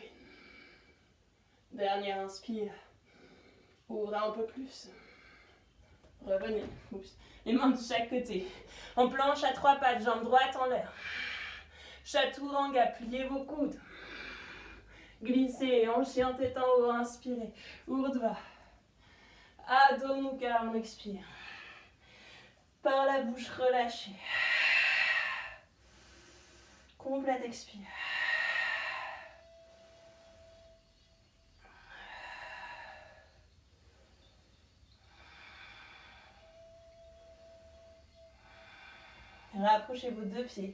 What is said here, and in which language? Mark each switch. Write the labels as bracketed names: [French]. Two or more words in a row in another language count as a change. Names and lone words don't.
[French] Dernière inspire. Ouvrez un peu plus. Revenez. Oups. Les mains de chaque côté. En planche à 3 pattes, jambe droite en l'air. Chaturanga, pliez vos coudes. Glissez, en chien tête en haut, inspirez. Urdhva. Adho Mukha, on expire. Par la bouche, relâchez. Complète expire. Rapprochez vos deux pieds.